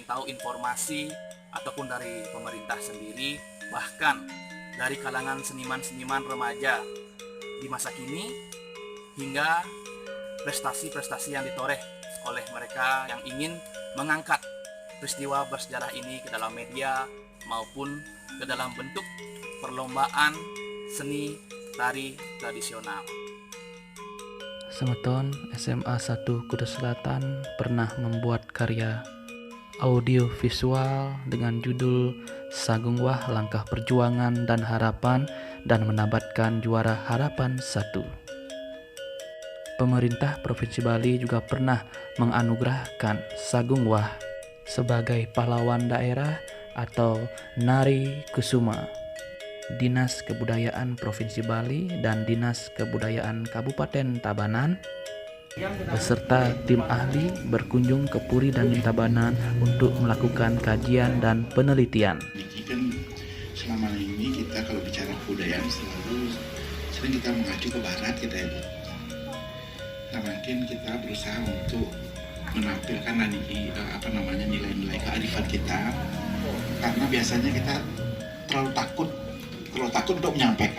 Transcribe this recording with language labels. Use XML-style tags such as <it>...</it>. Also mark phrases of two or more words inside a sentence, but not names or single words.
<id>tahu informasi ataupun dari pemerintah sendiri, bahkan dari kalangan seniman-seniman remaja di masa kini, hingga prestasi-prestasi yang ditoreh oleh mereka yang ingin mengangkat peristiwa bersejarah ini ke dalam media maupun ke dalam bentuk perlombaan seni tari tradisional. Semeton SMA 1 Kudus Selatan pernah membuat karya audio visual dengan judul Sagung Wah Langkah Perjuangan dan Harapan dan menabatkan juara Harapan 1. Pemerintah Provinsi Bali juga pernah menganugerahkan Sagung Wah sebagai pahlawan daerah atau Nari Kusuma. Dinas Kebudayaan Provinsi Bali dan Dinas Kebudayaan Kabupaten Tabanan beserta tim ahli berkunjung ke Puri dan Tabanan untuk melakukan kajian dan penelitian. Ini kan selama ini kita kalau bicara kebudayaan sering kita mengacu ke barat kita ya. Nah, mungkin kita berusaha untuk menampilkan nilai-nilai kearifan kita, karena biasanya kita terlalu takut untuk menyampaikan.</id>